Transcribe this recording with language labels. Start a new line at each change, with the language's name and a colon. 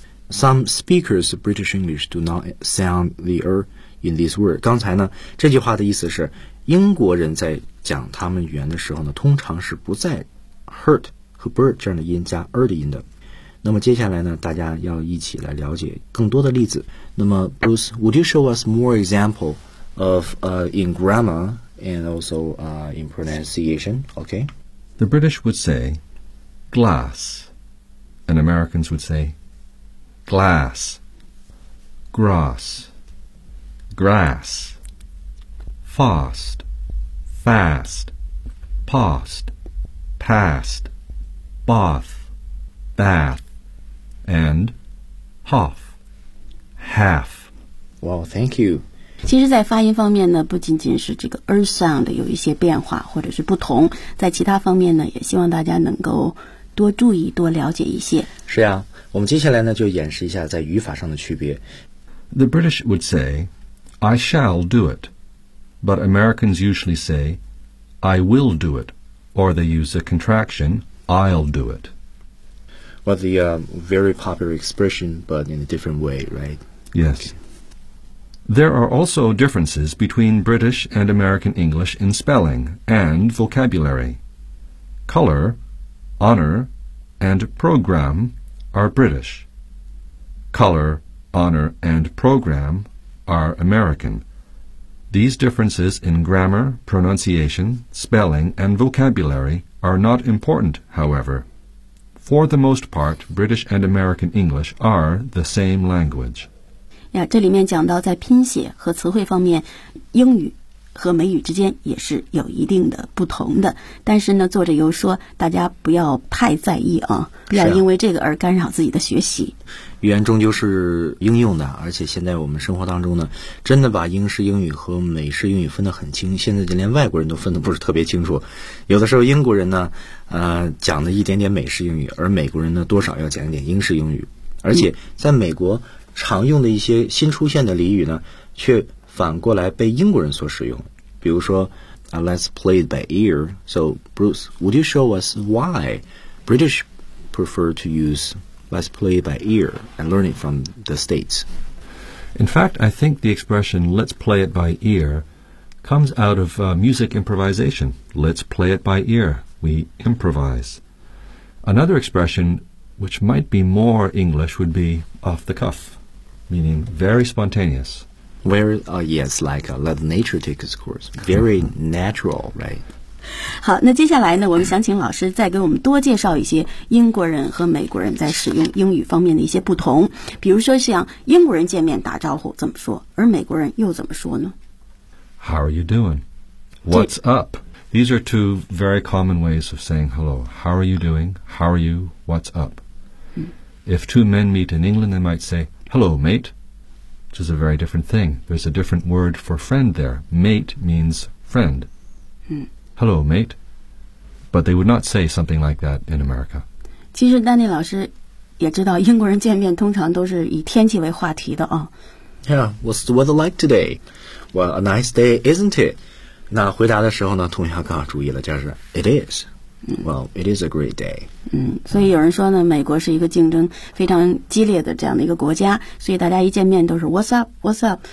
English: Some speakers of British English do not sound the R in this word。
Chinese: 刚才呢这句话的意思是英国人在讲他们语言的时候呢，通常是不在 Hurt 和 Bird 这样的音加 R 的音的。那么接下来呢，大家要一起来了解更多的例子。
English: 那么 Bruce, would you show us more example of in grammar and also in pronunciation? Okay. The British would say glass and Americans would say glass, grass, grass, fast, fast, past, past, bath, bath, and half, half. Well, thank you.
Chinese: 其实在发音方面呢，不仅仅是这个 earth sound 有一些变化或者是不同，在其他方面呢，也希望大家能够多注意多了解一些。是呀，我们接下来呢就演示一下在语法上的区别。
English: The British would say I shall do it, but Americans usually say I will do it, or they use the contraction I'll do it. Well, the very popular expression, but in a different way, right? Yes. There are also differences between British and American English in spelling and vocabulary. Color, honor, and program are British. Color, honor, and program are American. These differences in grammar, pronunciation, spelling, and vocabulary are not important, however. For the most part, British and American English are the same language.
Chinese: 呀，这里面讲到在拼写和词汇方面，英语和美语之间也是有一定的不同的。但是呢，作者又说，大家不要太在意啊，不要因为这个而干扰自己的学习。语言终究是应用的，而且现在我们生活当中呢，真的把英式英语和美式英语分得很清，现在就连外国人都分得不是特别清楚。有的时候英国人呢，讲了一点点美式英语，而美国人呢，多少要讲一点英式英语。而且在美国。常用的一些新出现的俚语呢，却反过来被英国人所使用。比如说
English: ，Let's play it by ear. So, Bruce, would you show us why British prefer to use "Let's play it by ear" and learn it from the States? In fact, I think the expression "Let's play it by ear" comes out of music improvisation. Let's play it by ear. We improvise. Another expression which might be more English would be "off the cuff." Meaning very spontaneous. Let nature take its course. Very natural, right?
Chinese: 好，那接下来呢，我们想请老师再给我们多介绍一些英国人和美国人在使用英语方面的一些不同。比如说，像英国人见面打招呼怎么说，而美国人又怎么说呢
English: ？How are you doing? What's up? These are two very common ways of saying hello. How are you doing? How are you? What's up? If two men meet in England, they might say. Hello, mate, which is a very different thing. There's a different word for friend there. Mate means friend. Hello, mate. But they would not say something like that in America.
Chinese: 其实丹尼老师也知道英国人见面通常都是以天气为话题的啊。
English: Yeah, what's the weather like today? Well, a nice day, isn't it?
Chinese: 那回答的时候呢，同学要更好注意了，就是
English: it is. Well, it is a great day.
Chinese: 所以有人说呢，美国是一个竞争非常激烈的这样的一个国家，所以大家一见面都是
English: What's up, What's up?